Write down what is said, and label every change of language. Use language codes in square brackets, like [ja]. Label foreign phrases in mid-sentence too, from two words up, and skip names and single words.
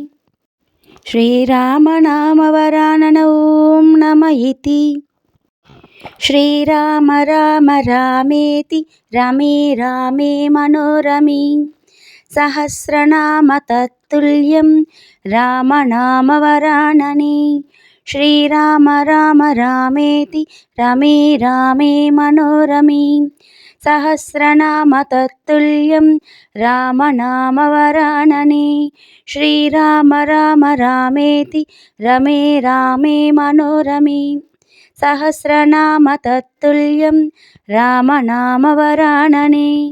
[sa] శ్రీరామనామవరానన ఓం నమ ఇతి శ్రీరామ రామ రామేతి రమే రామే మనోరమే సహస్రనామ తత్తుల్యం రామనామవరాననే శ్రీరామ రామ రామేతి రమే రామే మనోరమే सहस्रनाम तत्तुल्यं रामनामवरानने श्रीराम राम रामेति रमे रामे मनोरमे सहस्रनाम तत्तुल्यं रामनामवरानने